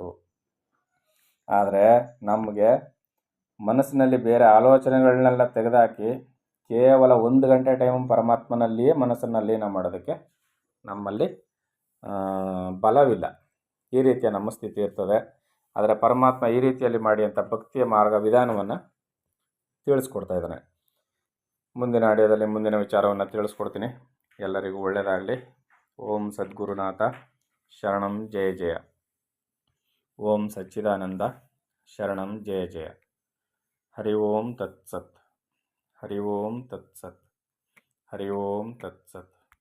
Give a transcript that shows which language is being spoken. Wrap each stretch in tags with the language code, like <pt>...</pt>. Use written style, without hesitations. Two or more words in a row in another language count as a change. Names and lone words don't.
<kn>ಆದರೆ ನಮಗೆ ಮನಸ್ಸಿನಲ್ಲಿ ಬೇರೆ ಆಲೋಚನೆಗಳನ್ನೆಲ್ಲ ತೆಗೆದುಹಾಕಿ ಕೇವಲ 1 ಗಂಟೆ ಟೈಮ್ ಪರಮಾತ್ಮನಲ್ಲಿಯೇ ಮನಸ್ಸನ್ನು ಲೀನ ಮಾಡೋದಕ್ಕೆ ನಮ್ಮಲ್ಲಿ ಬಲವಿಲ್ಲ. ಈ ರೀತಿಯ ನಮ್ಮ ಸ್ಥಿತಿ ಇರ್ತದೆ. ಆದರೆ ಪರಮಾತ್ಮ ಈ ರೀತಿಯಲ್ಲಿ ಮಾಡಿ ಅಂತ ಭಕ್ತಿಯ ಮಾರ್ಗ ವಿಧಾನವನ್ನು ತಿಳಿಸ್ಕೊಡ್ತಾ ಇದ್ದಾನೆ. ಮುಂದಿನ ಆಡಿಯೋದಲ್ಲಿ ಮುಂದಿನ ವಿಚಾರವನ್ನು ತಿಳಿಸ್ಕೊಡ್ತೀನಿ. ಎಲ್ಲರಿಗೂ ಒಳ್ಳೆಯದಾಗಲಿ.</kn> <sa>ಓಂ ಸದ್ಗುರುನಾಥ ಶರಣಂ ಜಯ ಜಯ. ಓಂ ಸಚ್ಚಿದಾನಂದ ಶರಣಂ ಜಯ ಜಯ. ಹರಿ ಓಂ ತತ್ಸತ್. ಹರಿ ಓಂ ತತ್ಸತ್. ಹರಿ ಓಂ ತತ್ಸತ್.</sa>